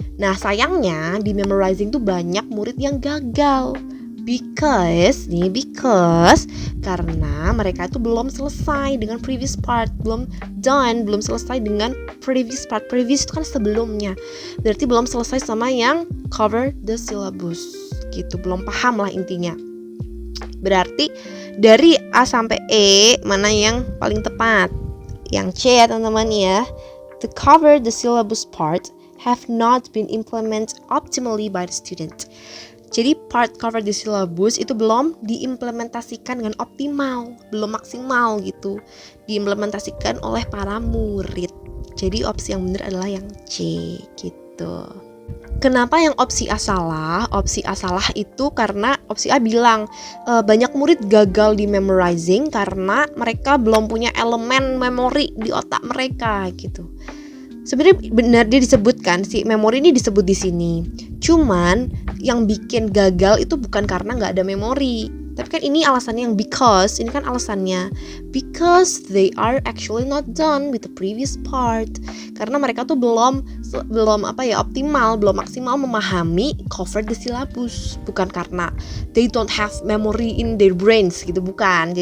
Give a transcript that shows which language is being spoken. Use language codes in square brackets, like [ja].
[id] Nah sayangnya di memorizing tuh banyak murid yang gagal [en] because [id] karena mereka itu belum selesai dengan [en] previous part, [id] belum selesai dengan previous part. Previous itu kan sebelumnya, berarti belum selesai sama yang [en] cover the syllabus [id] gitu, belum paham lah intinya. Berarti dari A sampai E mana yang paling tepat? Yang C ya teman-teman ya. [en] To cover the syllabus part have not been implemented optimally by the student. [id] Jadi part cover the syllabus itu belum diimplementasikan dengan optimal, belum maksimal gitu, diimplementasikan oleh para murid. Jadi opsi yang benar adalah yang C gitu. Kenapa yang opsi A salah? Opsi A salah itu karena opsi A bilang banyak murid gagal di memorizing karena mereka belum punya elemen memori di otak mereka gitu. Sebenarnya benar dia disebutkan, si memori ini disebut di sini. Cuman yang bikin gagal itu bukan karena nggak ada memori, tapi kan ini alasannya yang because. Ini kan alasannya [en] because they are actually not done with the previous part. [id] Karena mereka tuh belum optimal, belum maksimal memahami cover the syllabus. Bukan karena [en] they don't have memory in their brains [id] gitu, bukan.